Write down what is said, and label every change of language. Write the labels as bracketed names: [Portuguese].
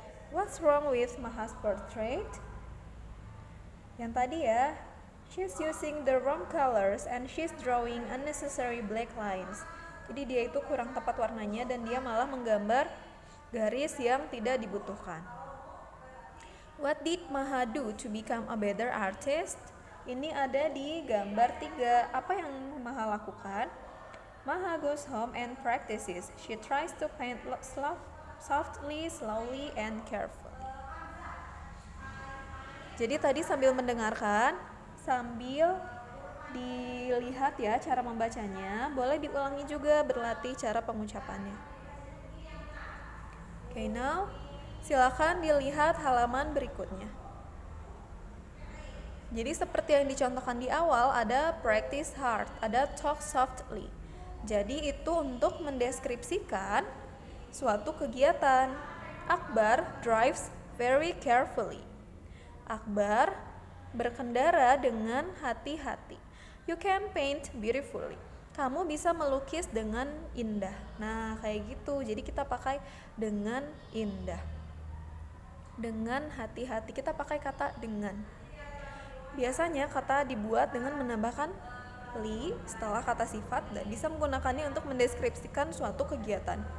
[English] What's wrong with Maha's portrait? [Indonesian] Yang tadi ya, [English] she's using the wrong colors and she's drawing unnecessary black lines. [Indonesian] Jadi dia itu kurang tepat warnanya dan dia malah menggambar garis yang tidak dibutuhkan. [English] What did Maha do to become a better artist? [Indonesian] Ini ada di gambar 3. Apa yang Maha lakukan? [English] Maha goes home and practices. She tries to paint softly, slowly, and carefully. [Indonesian] Jadi tadi sambil mendengarkan, sambil dilihat ya cara membacanya, boleh diulangi juga berlatih cara pengucapannya. Okay, now silakan dilihat halaman berikutnya. Jadi seperti yang dicontohkan di awal, ada practice hard, ada talk softly. Jadi itu untuk mendeskripsikan suatu kegiatan. [English] Akbar drives very carefully. [Indonesian] Akbar berkendara dengan hati-hati. [English] You can paint beautifully. [Indonesian] Kamu bisa melukis dengan indah. Nah, kayak gitu. Jadi kita pakai dengan indah. Dengan hati-hati. Kita pakai kata dengan. Biasanya kata dibuat dengan menambahkan li setelah kata sifat dan bisa menggunakannya untuk mendeskripsikan suatu kegiatan.